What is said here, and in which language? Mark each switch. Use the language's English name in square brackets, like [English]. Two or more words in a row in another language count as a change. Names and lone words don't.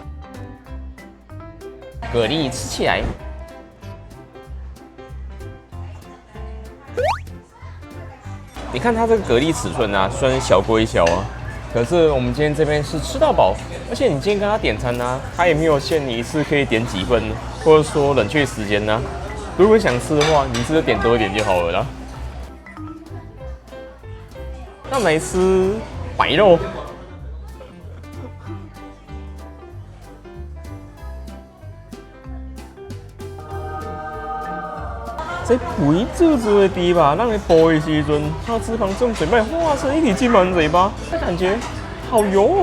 [Chinese] 蛤蜊吃起來，你看它這個蛤蜊尺寸啊，雖然小歸小啊，可是我們今天這邊是吃到飽，而且你今天跟他點餐啊，他也沒有限你一次可以點幾份，或者說冷卻時間呢、啊。如果想吃的話，你是點多一點就好了啦。那我們來吃白肉，在肥滋滋的豬吧，讓你剝的時候，它脂肪從嘴巴化成一體進滿嘴巴，這感覺好油哦！